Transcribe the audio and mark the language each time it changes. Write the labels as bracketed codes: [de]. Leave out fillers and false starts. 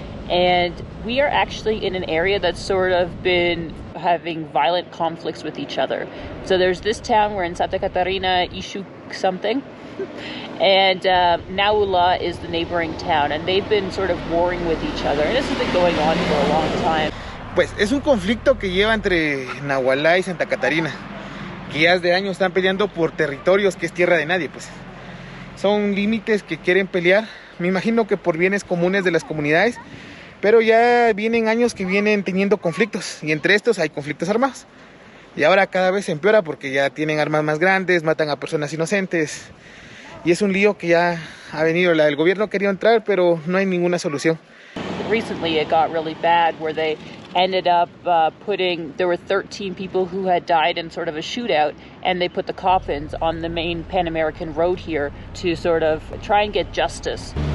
[en] And we are actually in an area that's sort of been having violent conflicts with each other. So there's this town, we're in Santa Catarina, Ishu something. And Naula is the neighboring town, and they've been sort of warring with each other, and this has been going on for a long time. [es] Pues es un conflicto que lleva entre Nahualá y Santa Catarina, que ya desde años están peleando por territorios que es tierra de nadie, pues. Son límites que quieren pelear, me imagino que por bienes comunes de las comunidades, pero ya vienen años que vienen teniendo conflictos, y entre estos hay conflictos armados. Y ahora cada vez se empeora porque ya tienen armas más grandes, matan a personas inocentes. Y es un lío que ya ha venido. El gobierno quería entrar, pero no hay ninguna solución. [en] Recently it got really bad where they ended up there were 13 people who had died in sort of a shootout, and they put the coffins on the main Pan American road here to sort of try and get justice.